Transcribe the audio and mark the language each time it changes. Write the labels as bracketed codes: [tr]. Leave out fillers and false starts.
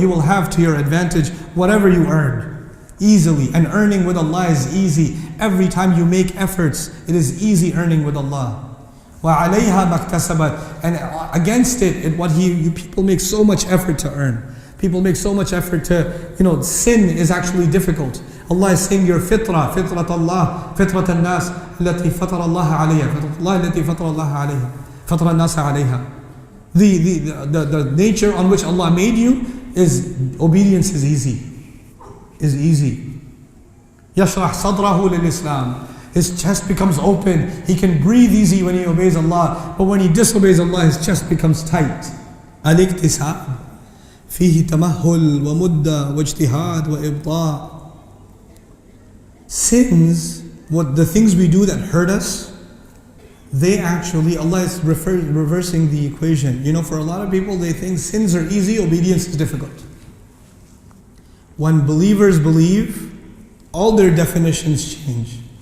[en] You will have to your advantage whatever you earn. Easily. And earning with Allah is easy. Every time you make efforts, it is easy earning with Allah. [ar] وَعَلَيْهَا مَا اكْتَسَبَتْ. [en] And against it, people make so much effort to earn. People make so much effort to, sin is actually difficult. Allah is saying your [ar] fitrat Allah, fitrat al-nas, التي فطر الله عليها, fitrat Allah التي فطر الله عليها, فطر الناس عليها. [en] The nature on which Allah made you is obedience is easy. [ar] يشرح صدره للإسلام. [en] His chest becomes open. He can breathe easy when he obeys Allah. But when he disobeys Allah, his chest becomes tight. [ar] الاكتساب فيه تمهل ومدة واجتهاد وإبطاء. [en] Sins, the things we do that hurt us, they actually, Allah is reversing the equation. For a lot of people, they think sins are easy, obedience is difficult. When believers believe, all their definitions change.